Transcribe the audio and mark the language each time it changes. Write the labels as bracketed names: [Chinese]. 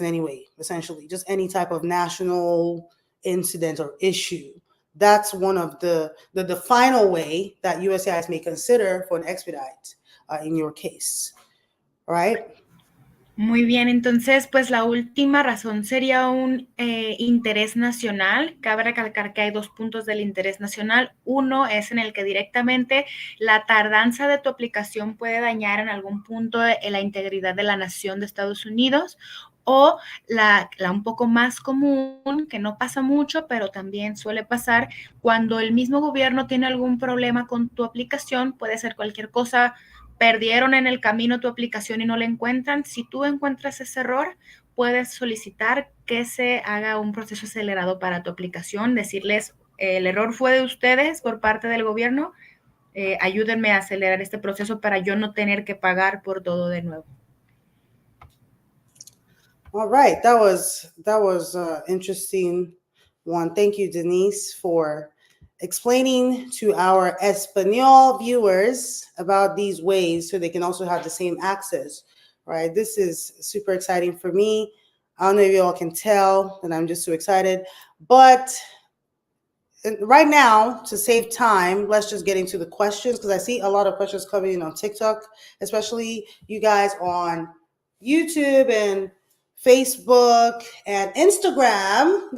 [English] in any way, essentially, just any type of national incident or issue. That's one of the final way that USCIS may consider for an expedite in your case. All right? [Spanish] Muy bien, entonces, pues la última razón sería un interés nacional. Cabe recalcar que hay dos puntos del interés nacional. Uno es en el que directamente la tardanza de tu aplicación puede dañar en algún punto la integridad de la nación de Estados Unidos, o la un poco más común, que no pasa mucho, pero también suele pasar cuando el mismo gobierno tiene algún problema con tu aplicación. Puede ser cualquier cosa. Perdieron en el camino tu aplicación y no la encuentran. Si tú encuentras ese error, puedes solicitar que se haga un proceso acelerado para tu aplicación, decirles, el error fue de ustedes por parte del gobierno, ayúdenme a acelerar este proceso para yo no tener que pagar por todo de nuevo. [English] All right, that was interesting one. Thank you, Denise, for explaining to our Espanol viewers about these ways so they can also have the same access, right? This is super exciting for me. I don't know if you all can tell that I'm just so excited, but right now, to save time, let's just get into the questions, because I see a lot of questions coming in on TikTok, especially you guys on YouTube and Facebook and Instagram.